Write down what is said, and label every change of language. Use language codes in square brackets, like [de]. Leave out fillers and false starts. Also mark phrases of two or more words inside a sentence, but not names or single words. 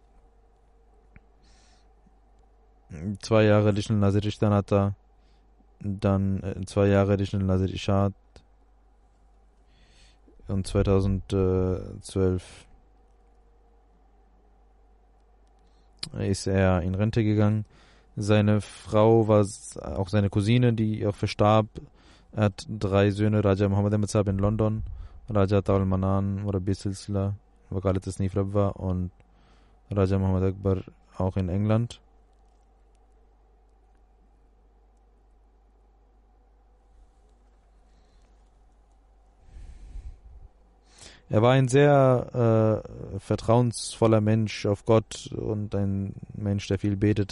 [de] 2 Jahre Additional Nazir Ishtanata, dann 2 Jahre Additional Nazir Ishad und 2012 ist er in Rente gegangen. Seine Frau war auch seine Cousine, die auch verstarb. Er hat 3 Söhne, Raja Muhammad Ahmad Sahib in London, Raja Taul Manan, Murabbi Silsila, Wakalat Tasnif Rabwa und Raja Muhammad Akbar auch in England. Er war ein sehr vertrauensvoller Mensch auf Gott und ein Mensch, der viel betete.